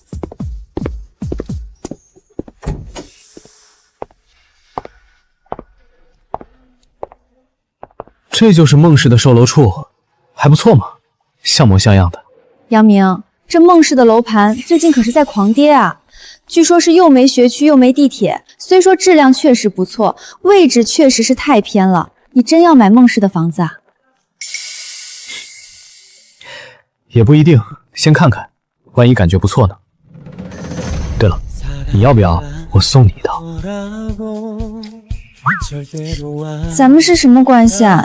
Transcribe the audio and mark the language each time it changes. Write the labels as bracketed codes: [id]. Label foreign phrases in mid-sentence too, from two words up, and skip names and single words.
[zh] 這就是孟氏的售樓處，還不錯嘛，像模像樣的。楊明，這孟氏的樓盤最近可是在狂跌啊！據說是又沒學區又沒地鐵，雖說質量確實不錯，位置確實是太偏了。你真要買孟氏的房子啊？也不一定，先看看，萬一感覺不錯呢。對了，你要不要我送你一套？咱們是什麼關係啊？